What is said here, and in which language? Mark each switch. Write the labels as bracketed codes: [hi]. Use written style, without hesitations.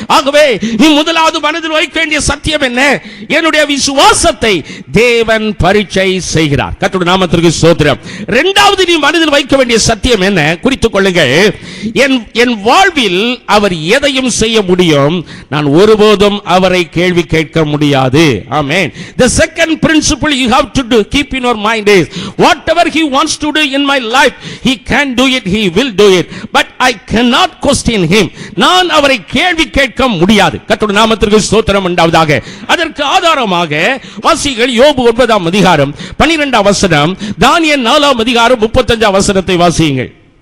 [ta] ஆகவே நீ முதலாவது மனதில் வைக்க வேண்டிய சத்தியம் என்ன? என்னுடைய விசுவாசத்தை தேவன் பரீட்சை செய்கிறார். கர்த்தருடைய நாமத்திற்கு ஸ்தோத்திரம். இரண்டாவது நீ மனதில் வைக்க வேண்டிய சத்தியம் என்ன? குறித்துக் கொள்ளுங்கள். என் வாழ்வில் அவர் எதையும் செய்ய முடியும், நான் ஒருபோதும் அவரை கேள்வி கேட்க முடியாது. ஆமென். [en] The second principle you have to do, keep in your mind is whatever he wants to do in my life, he can do it, he will do it, but I cannot question him. [ta] நான் அவரை கேள்வி கேட்க முடியாது. கர்த்தருடைய நாமத்திற்கு ஸ்தோத்திரம் உண்டாவதாக. அதற்கு ஆதாரமாக வாசிகள் யோபு 9ஆம் அதிகாரம் 12ஆம் வசனம், தானியேல் 4ஆம் அதிகாரம் 35ஆம் வசனத்தை வாசியுங்கள்.